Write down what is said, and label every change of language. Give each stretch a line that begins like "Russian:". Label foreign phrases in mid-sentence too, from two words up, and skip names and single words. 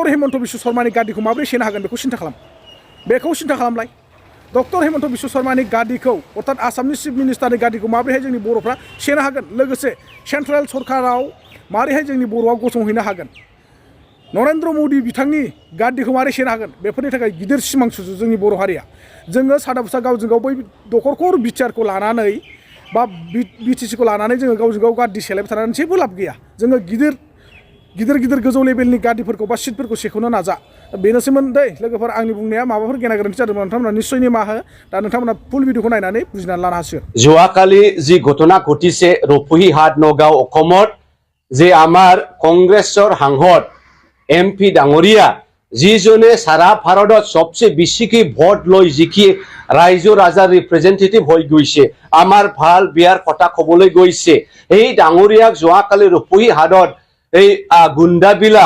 Bodo: हेमन्त बिश्व शर्मानि गाद्दिखौ माबोरै सेनो हागोन बेखौ सिन्था खालामलाय डक्टर हेमन्त बिश्व शर्मानि गाद्दिखौ अर्थात आसामनि चिफ मिनिस्टारनि गाद्दिखौ माबोरैहाय जोंनि बर'फ्रा सेनो हागोन लोगोसे सेन्ट्रेल सरकाराव माबोरैहाय जोंनि बर'आ गसंहैनो हागोन नरेन्द्र मदि बिथांनि गाद्दिखौ मारै सेनो हागोन बेफोरनि थाखाय गिदिर सिमां सुजु जोंनि बर' हारिया जोङो सादा बुसा गावजों गाव बै दखरखर बिटिआरखौ लानानै बा बिटिसिखौ लानानै जोङो गावजों गाव गाद्रि सेलायबाय थानानै जेबो लाब गैया जोङो गिदिर गोजौ लेभेलनि गादिफोरखौ बा सिटफोरखौ सेख'नो नाजा बेनोसैमोन दै लोगोफोर आंनि बुंनाया माबाफोर गेना गोरोन्थि जादोंमोन नोंथांमोना निस्सय निमाहा हो दा नोंथांमोना फुल भिडिअखौ नायनानै बुजिनानै लानो हासिगोन
Assamese: যোৱাকালি যি ঘটনা ঘটিছে ৰপুহিহাট নগাঁও অসমত যে আমাৰ কংগ্ৰেছৰ সাংসদ MP ডাঙৰীয়া যিজনে সারা ভাৰতত সবচেয়ে বেছিকৈ ভোট লৈ জিকি ৰাইজৰ ৰাজাৰ ৰিপ্ৰেজেন্টেটিভ হৈ গৈছে আমাৰ ভাল বিয়াৰ কথা ক'বলৈ গৈছে এই ডাঙৰীয়াক যোৱাকালি ৰপুহিহাটত এই গুণ্ডাবিলা